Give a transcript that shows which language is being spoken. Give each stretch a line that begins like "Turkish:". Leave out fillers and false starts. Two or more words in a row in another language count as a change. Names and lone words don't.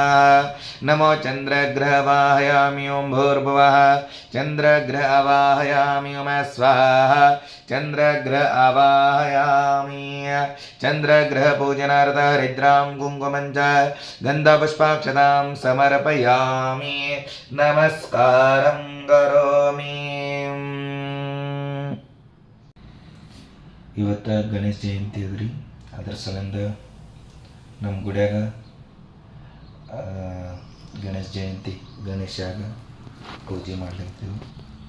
Sanskrit: नमो चन्द्रग्रहवाहयामि ॐ भूर्भुवः चन्द्रग्रह अवाहयामि ॐ स्वाहा चन्द्रग्रह अवाहयामि। चन्द्रग्रहपूजनार्थ हरिद्रां कुङ्कुमं च गन्धपुष्पाक्षतां समर्पयामि नमस्कारं करोमि।
Kannada: ಇವತ್ತು ಗಣೇಶ ಜಯಂತಿ ಅದ್ರಿ, ಅದ್ರ ಸಲಿಂದ ನಮ್ಮ ಗುಡಿಯಾಗ ಗಣೇಶ ಜಯಂತಿ ಗಣೇಶಾಗ ಪೂಜೆ ಮಾಡ್ಲಿರ್ತೀವಿ.